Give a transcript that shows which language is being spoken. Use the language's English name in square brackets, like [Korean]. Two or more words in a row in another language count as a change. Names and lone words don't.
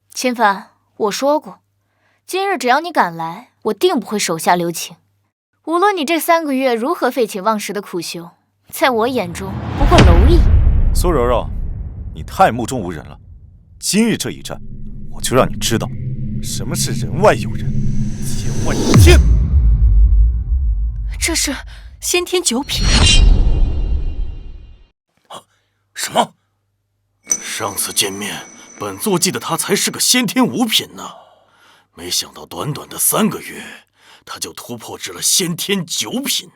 [Chinese] 秦凡，我說過，今日只要你敢來，我定不會手下留情。無論你這3個月如何廢寢忘食的苦修，在我眼中不過螻蟻。蘇柔柔，你太目中無人了。今日這一戰，我就讓你知道什麼是人外有人，天外有天。這是先天9品。什麼？上次見面，本座記得他才是個先天5品呢，沒想到短短的3個月，他就突破至了先天9品。